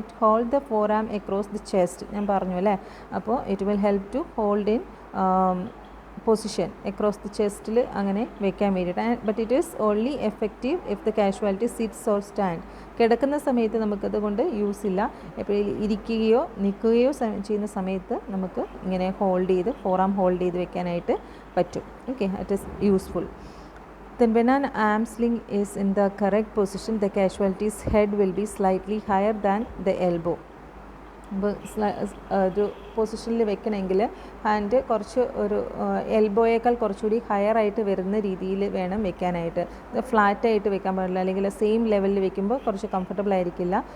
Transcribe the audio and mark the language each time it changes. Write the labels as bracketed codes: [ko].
[en] it hold the forearm across the chest, [ml] ഞാൻ പറഞ്ഞു അല്ലേ. അപ്പോൾ [en] it will help to hold in position across the ചെസ്റ്റിൽ [ml] അങ്ങനെ വെക്കാൻ വേണ്ടിയിട്ട്. [en] But it is only effective if the casualty sits or stand. [ml] കിടക്കുന്ന സമയത്ത് നമുക്കത് കൊണ്ട് യൂസ് ഇല്ല. എപ്പോഴും ഇരിക്കുകയോ നിൽക്കുകയോ ചെയ്യുന്ന സമയത്ത് നമുക്ക് ഇങ്ങനെ ഫോർ ആം ഹോൾഡ് ചെയ്ത് വെക്കാനായിട്ട് പറ്റും. [en] Okay, it is useful. Then when an arm sling is in the correct position, the casualty's head will be slightly higher than the elbow. [ml] അപ്പോൾ ഒരു പൊസിഷനിൽ വെക്കണമെങ്കിൽ ഹാൻഡ് കുറച്ച് ഒരു എൽബോയേക്കാൾ കുറച്ചുകൂടി ഹയർ ആയിട്ട് വരുന്ന രീതിയിൽ വേണം വെക്കാനായിട്ട്. ഫ്ലാറ്റായിട്ട് വെക്കാൻ പാടില്ല, അല്ലെങ്കിൽ സെയിം ലെവലിൽ വെക്കുമ്പോൾ കുറച്ച് കംഫർട്ടബിൾ ആയിരിക്കില്ല.